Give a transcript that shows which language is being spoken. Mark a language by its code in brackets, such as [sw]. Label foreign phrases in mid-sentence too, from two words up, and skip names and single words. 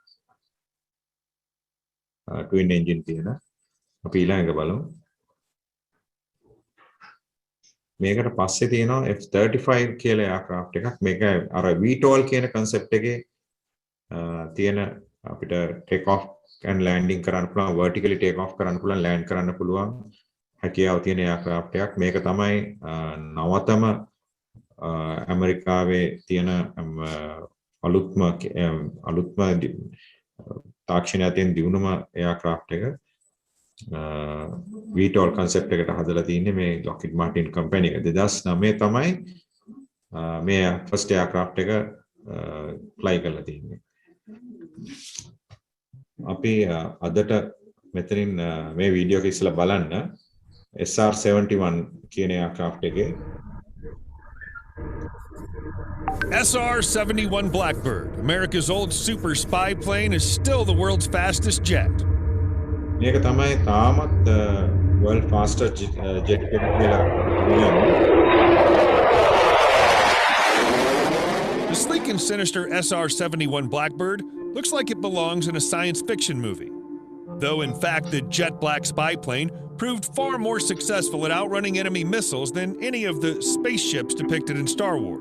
[si] twin engine තියෙන. අපි ඊළඟ බලමු. මේකට පස්සේ තියෙනවා F-35 කියලා aircraft එකක්. මේක අර VTOL කියන concept එකේ තියෙන අපිට [en] take off and landing [si] කරන්න පුළුවන්, [en] vertically take off [si] කරන්න පුළුවන්, land කරන්න පුළුවන් හැකියාව තියෙන aircraft එකක්. මේක තමයි නවතම ඇමරිකාවේ තියෙන අලුත්ම තාක්ෂණය අතරින් දියුණුම aircraft එක. VTOL concept එකට හදලා තින්නේ මේ Lockheed Martin company එක. 2009 තමයි මේ [en] first aircraft [si] එක fly කරලා තින්නේ. අපි අදට මෙතනින් මේ වීඩියෝ එක ඉස්සලා බලන්න SR-71 කියන aircraft එකේ [en] SR-71 Blackbird, America's old super spy plane, is still the world's fastest jet. [si] මේක තමයි තාමත් [en] world fastest jet [si] එක කියලා කියනවා. [en] The sleek and sinister SR-71 Blackbird looks like it belongs in a science fiction movie. Though in fact the jet black spy plane proved far more successful at outrunning enemy missiles than any of the spaceships depicted in Star Wars.